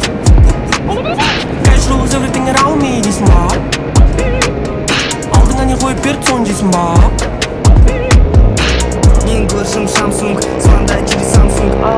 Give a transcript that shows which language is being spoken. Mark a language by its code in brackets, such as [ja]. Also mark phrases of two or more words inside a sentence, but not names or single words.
[en] Cash rules everything around me [kk] дейсің ба? Алдыңа не қойып берді соны жейсің ба? Ең көршім Samsung, [ru] звондай через [kk] Samsung.